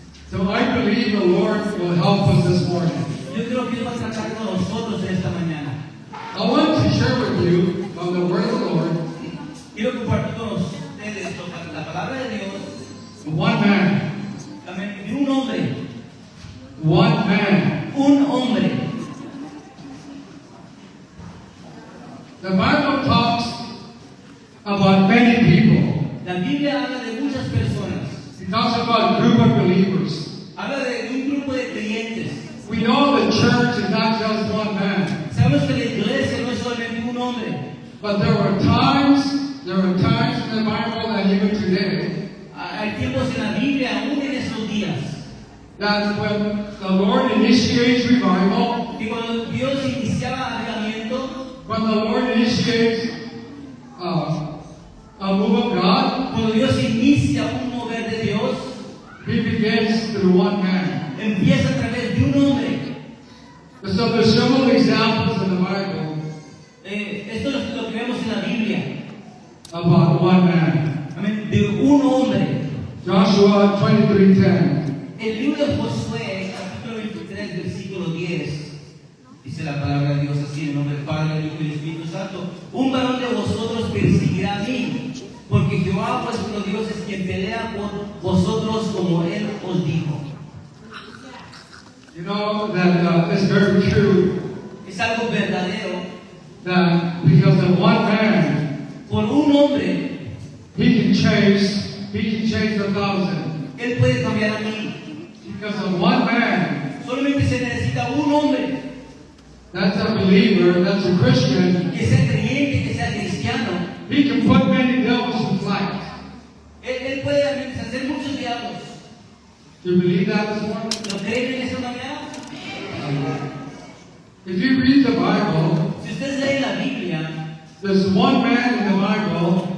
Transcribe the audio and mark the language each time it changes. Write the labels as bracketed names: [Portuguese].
[English] So I believe the Lord will help us this morning. [Spanish] Yo creo que Él va a tratar con nosotros esta mañana. [English] I want to share with you from the Word of the Lord [Spanish] Quiero compartir con ustedes la palabra de Dios, [English] one man. [Spanish] también de un hombre. [English] One man. [Spanish] Un hombre. [English] The Bible talks about many people. [Spanish] La Biblia habla de muchas personas. [English] It talks about a group of believers. [Spanish] Habla de un grupo de creyentes. [English] We know the church is not just one man, [Spanish] Sabemos que la iglesia no es solamente un hombre. [English] but there are times in the Bible and even today [Spanish] Hay tiempos en la Biblia, aún en estos días, [English] that when the Lord initiates revival, [Spanish] que cuando Dios iniciaba avivamiento, [English] when the Lord initiates a move of God, [Spanish] cuando Dios inicia un mover de Dios, [English] He begins through one man. [Spanish] empieza a través de un hombre. [English] So there's several examples in the Bible [Spanish] Esto es lo que vemos en la Biblia. [English] about one man. [Spanish] Amén. De un hombre. [English] Joshua 23:10. [Spanish] El libro de Josué, capítulo 23, versículo 10, dice la palabra de Dios así, en el nombre del Padre, del Hijo y del Espíritu Santo: un varón de vosotros perseguirá a mí, porque Jehová vuestro Dios es quien pelea por vosotros como Él os dijo. [English] You know that it's very true [Spanish] Es algo verdadero. [English] that because of one man, [Spanish] Por un hombre, [English] he can change 1,000. [Spanish] Él puede cambiar a mí. [English] Because of one man, [Spanish] Solamente se necesita un hombre [English] that's a believer, that's a Christian, [Spanish] que sea creyente, que sea cristiano. [English] he can put many devils to flight. [Spanish] Él puede hacer muchos diablos. [English] Do you believe that this morning? [Spanish] ¿Lo creen en esta mañana? [English] If you read the Bible, [Spanish] Si ustedes leen la Biblia, [English] there's one man in the Bible